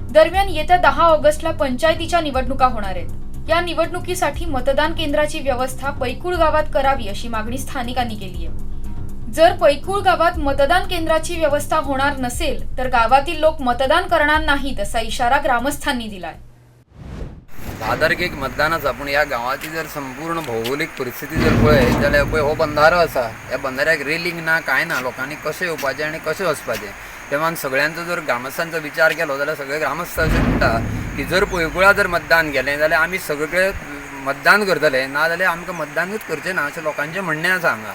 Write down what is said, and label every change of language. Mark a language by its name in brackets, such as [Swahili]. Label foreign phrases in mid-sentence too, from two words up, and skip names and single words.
[Marathi] दरम्यान येत्या 10 ऑगस्टला पंचायतीच्या निवडणुका होणार आहेत. या निवडणुकीसाठी मतदान केंद्राची व्यवस्था पैकुळ गावात करावी अशी मागणी स्थानिकांनी केली आहे. जर पैकुळ गावात मतदान केंद्राची व्यवस्था होणार नसेल तर गावातील लोक मतदान करणार नाहीत असा इशारा ग्रामस्थांनी दिलाय. [Konkani] 10 तारखेक मतदानाचा पूण ह्या गांवाची जर संपूर्ण भौगोलिक परिस्थिती जर पळयत जाल्यार पळय हो बंधारो आसा. ह्या बंधाऱ्याक रेलिंग ना कांय ना. लोकांनी कशें येवपाचें आनी कशें वचपाचें तेव्हा सगळ्यांचो जर ग्रामस्थांचो विचार केलो जाल्यार सगळे ग्रामस्थ अशें म्हणटा की जर पैकुळा जर मतदान केलें जाल्यार आमी सगळे मतदान करतले, ना जाल्यार आमकां मतदानूच करचें ना अशें लोकांचें म्हणणें आसा हांगा.